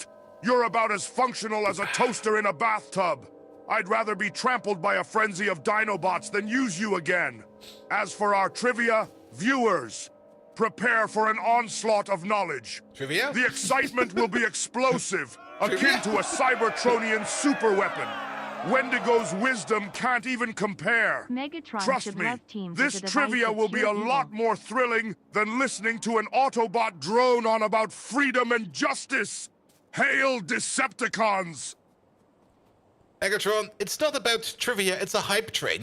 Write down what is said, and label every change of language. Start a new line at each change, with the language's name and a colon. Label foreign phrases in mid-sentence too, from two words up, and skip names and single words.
English: You're about as functional as a toaster in a bathtub. I'd rather be trampled by a frenzy of Dinobots than use you again. As for our trivia, viewers, prepare for an onslaught of knowledge. Trivia? The excitement will be explosive, akin to a Cybertronian superweapon. Wendigo's wisdom can't even compare. Megatron Trust me, this trivia will be a lot more thrilling than listening to an Autobot drone on about freedom and justice. Hail Decepticons! Megatron, it's not about trivia, it's a hype train.